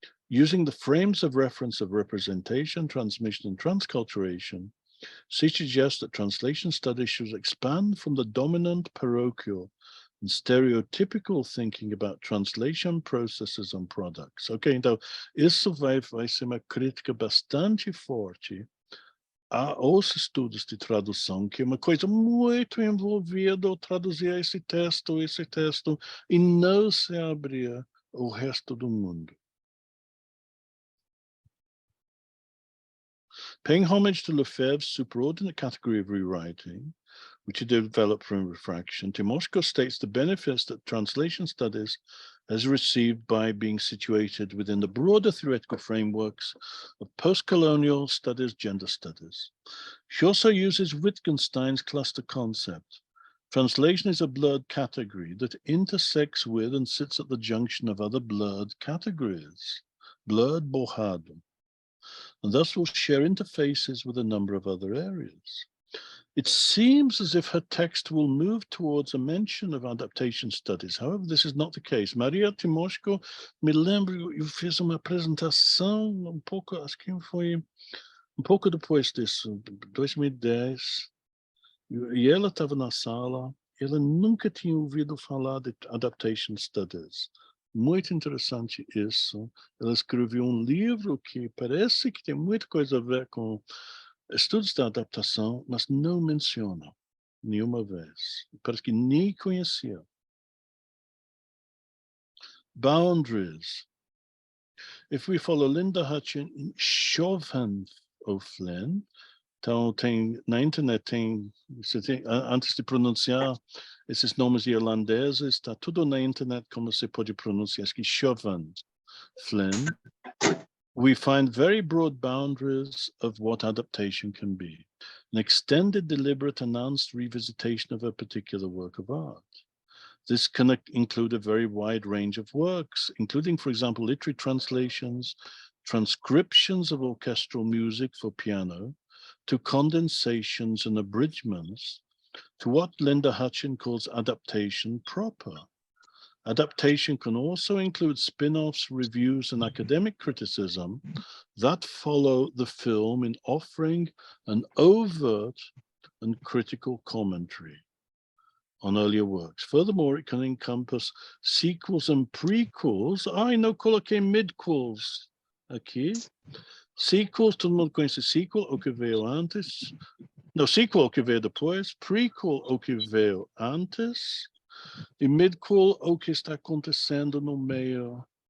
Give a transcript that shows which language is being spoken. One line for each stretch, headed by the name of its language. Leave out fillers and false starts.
English: Using the frames of reference of representation, transmission, and transculturation, she suggests that translation studies should expand from the dominant parochial and stereotypical thinking about translation processes and products.
Portuguese: Ok, então isso vai ser uma crítica bastante forte aos estudos de tradução, que é uma coisa muito envolvida ao traduzir esse texto, e não se abrir ao resto do mundo.
English: Paying homage to Lefebvre's superordinate category of rewriting, which he developed from refraction, Timoshko states the benefits that translation studies has received by being situated within the broader theoretical frameworks of post-colonial studies, gender studies. She also uses Wittgenstein's cluster concept. Translation is a blurred category that intersects with and sits at the junction of other blurred categories, blurred borrado, and thus will share interfaces with a number of other areas. It seems as if her text will move towards a mention of adaptation studies. However, this is not the case.
Portuguese: Maria Timoshko, me lembro, eu fiz uma apresentação pouco, acho que foi pouco depois disso, 2010, e ela estava na sala, ela nunca tinha ouvido falar de adaptation studies. Muito interessante isso. Ela escreveu um livro que parece que tem muita coisa a ver com estudos da adaptação, mas não menciona nenhuma vez. Parece que nem conhecia.
English: Boundaries. If we follow Linda Hutchin in Chauvin O'Flynn,
Portuguese: então tem, na internet antes de pronunciar esses nomes irlandeses, está tudo na internet como se pode pronunciar, acho que Chauvin Flynn.
English: We find very broad boundaries of what adaptation can be. An extended, deliberate, announced revisitation of a particular work of art. This can include a very wide range of works, including, for example, literary translations, transcriptions of orchestral music for piano, to condensations and abridgments, to what Linda Hutchin calls adaptation proper. Adaptation can also include spin-offs, reviews, and academic criticism that follow the film in offering an overt and critical commentary on earlier works. Furthermore, it can encompass sequels and prequels.
Portuguese: Ai, não coloquei midquels aqui. Sequels, todo mundo conhece sequel, o que veio antes. Não, sequel, o que veio depois. Prequel, o que veio antes. E midquel, o que está acontecendo no meio.